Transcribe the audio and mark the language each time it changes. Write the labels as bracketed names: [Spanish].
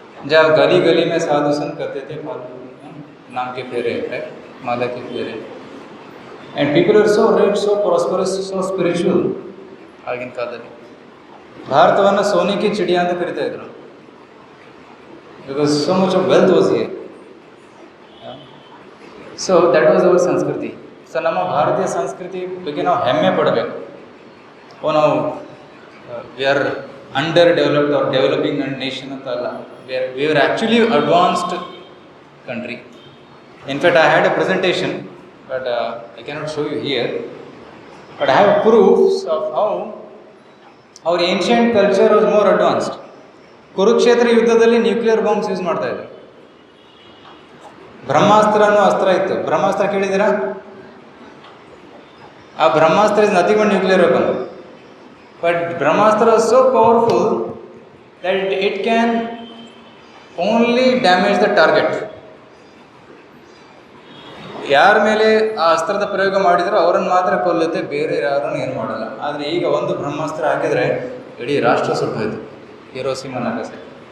[Hindi] जहाँ गली गली में साधु संत करते थे नाम के फेरे, माला के फेरे. [English] And people are so rich, so prosperous, so spiritual. [Kannada] ಆಗಿನ ಕಾಲದಲ್ಲಿ ಭಾರತವನ್ನು [Hindi] ಸೋನೆ ಕಿ ಚಿಡಿಯಾ [Kannada] ಅಂತ ಕರಿತಾ ಇದ್ರು. [English] Because so much of wealth was here. So that was our [Kannada] ಸಂಸ್ಕೃತಿ. ಸೊ ನಮ್ಮ ಭಾರತೀಯ ಸಂಸ್ಕೃತಿ ಬಗ್ಗೆ ನಾವು ಹೆಮ್ಮೆ ಪಡಬೇಕು. ನಾವು [English] we are under developed or developing nation [Kannada] ಅಂತ ಅಲ್ಲ. [English] We were actually advanced country. In fact, I had a presentation, but I cannot show you here. But I have proofs of how our ancient culture was more advanced. [Kannada] Kurukshetra ಯುದ್ಧದಲ್ಲಿ nuclear bombs use ಮಾಡ್ತಾ ಇದ್ರು. ಬ್ರಹ್ಮಾಸ್ತ್ರ ಅನ್ನೋ ಅಸ್ತ್ರ ಇತ್ತು. ಬ್ರಹ್ಮಾಸ್ತ್ರ ಕೇಳಿದ್ದೀರಾ? [English] ಆ Brahmastra is nothing but nuclear weapon. But Brahmastra is so powerful that it can only damage the target. [Kannada] ಯಾರ ಮೇಲೆ ಆ ಅಸ್ತ್ರದ ಪ್ರಯೋಗ ಮಾಡಿದರೂ ಅವರನ್ನು ಮಾತ್ರ ಕೊಲ್ಲುತ್ತೆ, ಬೇರೆ ಯಾರನ್ನು ಏನು ಮಾಡಲ್ಲ. ಆದರೆ ಈಗ ಒಂದು ಬ್ರಹ್ಮಾಸ್ತ್ರ ಹಾಕಿದರೆ ಇಡೀ ರಾಷ್ಟ್ರ ಸುಟ್ಟೋಯ್ತು. Hiroshima Nagasaki.